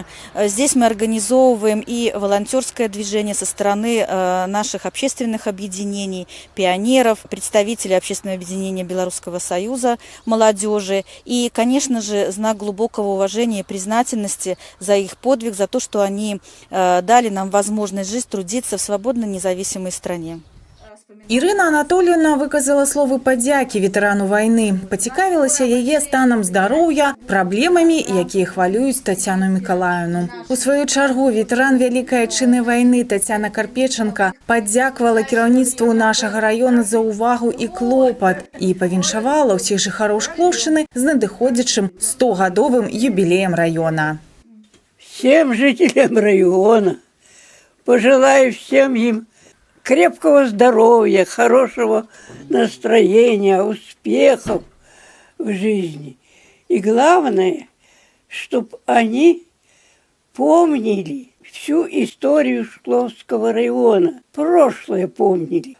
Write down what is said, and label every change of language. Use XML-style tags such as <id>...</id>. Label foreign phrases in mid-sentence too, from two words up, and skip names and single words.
<ru>Здесь мы организовываем и волонтерское движение со стороны наших общественных объединений, пионеров, представителей общественного объединения Белорусского союза молодежи. И, конечно же, знак глубокого уважения и признательности за их подвиг, за то, что они дали нам возможность жить, трудиться в свободной, независимой стране.</ru> <be>Ірына Анатольевна выказала словы падзякі ветэрану вайны. Пацікавілася яе станам здароўя, праблемамі, якія хвалююць Татьяну Миколаевну. У сваю чаргу ветэран Вялікай Адчыннай вайны Татьяна Карпеченко падзякавала кіраўніцтву нашага раёна за ўвагу і клопат і павіншавала ўсіх жыхароў Шклоўшчыны з надыходзячым 100-гадовым юбілеем района.</be> <ru>Всем жителям района пожелаю всем им крепкого здоровья, хорошего настроения, успехов в жизни. И главное, чтобы они помнили всю историю Шкловского района, прошлое помнили.</ru>